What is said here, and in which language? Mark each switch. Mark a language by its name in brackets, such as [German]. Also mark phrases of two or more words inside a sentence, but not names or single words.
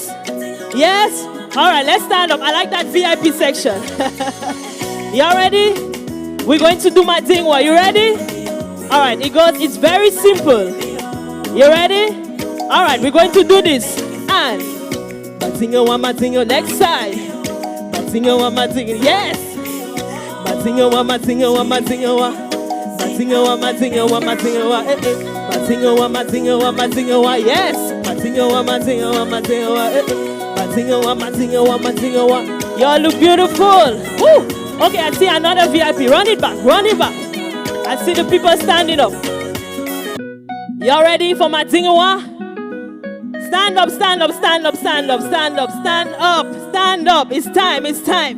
[English] Yes? All right, let's stand up. I like that VIP section. Y'all ready? We're going to do Madingawa. You ready? All right, it's very simple. You ready? All right, we're going to do this. And Madingawa, next side. Madingawa, yes. Madingawa, Madingawa, Madingawa, yes. Madingawa. Y'all look beautiful. Woo. Okay, I see another VIP. Run it back. I see the people standing up. Y'all ready for Madingawa? Stand up. It's time.